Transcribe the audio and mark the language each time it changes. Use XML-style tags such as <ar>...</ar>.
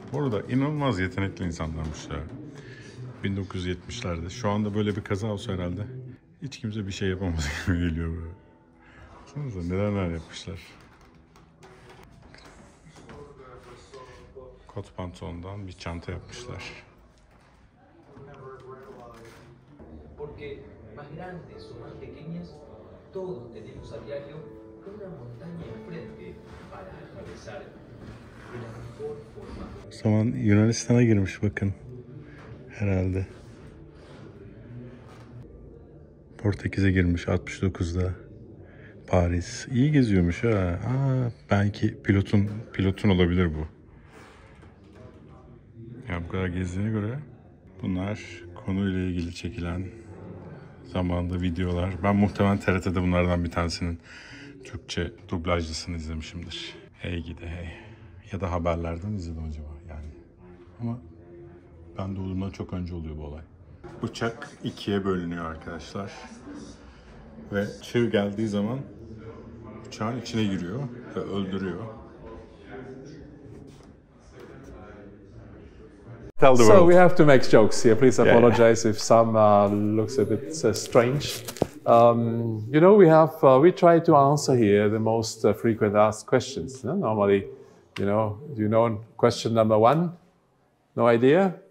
<tr>Bu arada inanılmaz yetenekli insanlarmış ya. 1970'lerde. Şu anda böyle bir kaza olsa herhalde hiç kimse bir şey yapamaz gibi geliyor böyle. Baksanıza neler yapmışlar. Kot pantolondan bir çanta yapmışlar.</tr> <es>Porque más grandes o más pequeñas, todos tenemos a diario una montaña enfrente para atravesar de la mejor forma.</es> <tr>O zaman Yunanistan'a girmiş bakın. Herhalde. Portekiz'e girmiş 69'da. Paris. İyi geziyormuş ha. Belki pilotun olabilir bu. Ya bu kadar gezdiğine göre bunlar konuyla ilgili çekilen zamanında videolar. Ben muhtemelen TRT'de bunlardan bir tanesinin Türkçe dublajlısını izlemişimdir. Hey gidi hey. Ya da haberlerden izledim acaba yani. Ama ben doğduğumdan çok önce oluyor bu olay. Uçak ikiye bölünüyor arkadaşlar. Ve çığ geldiği zaman uçağın içine giriyor ve öldürüyor.</tr> <en>Tell the So world. we have to make jokes here. Please apologize if some looks a bit strange. You know, we try to answer here the most frequent asked questions. Normally, do you know question number one? No idea?</en>